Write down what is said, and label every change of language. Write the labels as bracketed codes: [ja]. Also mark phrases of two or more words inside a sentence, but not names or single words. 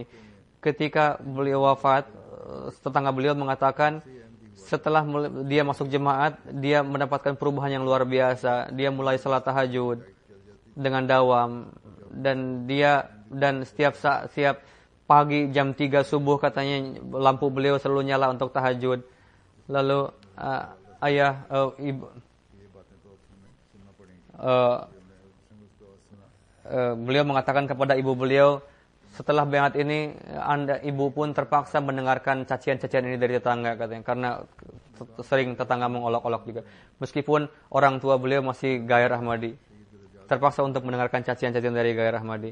[id] Ketika beliau wafat, tetangga beliau mengatakan setelah dia masuk jemaat, dia mendapatkan perubahan yang luar biasa. Dia mulai salat tahajud dengan dawam, dan setiap pagi jam 3 subuh katanya lampu beliau selalu nyala untuk tahajud. Lalu ayah ibu [ur] یہ باتیں تو ہمیں سننا پڑیں گی، ہم نے اس کو سنا. [id] beliau mengatakan kepada ibu beliau, setelah baiat ini ibu pun terpaksa mendengarkan cacian-cacian ini dari tetangga katanya, karena sering tetangga mengolok-olok juga. Meskipun orang tua beliau masih Gair Ahmadi, terpaksa untuk mendengarkan cacian-cacian dari Gair Ahmadi.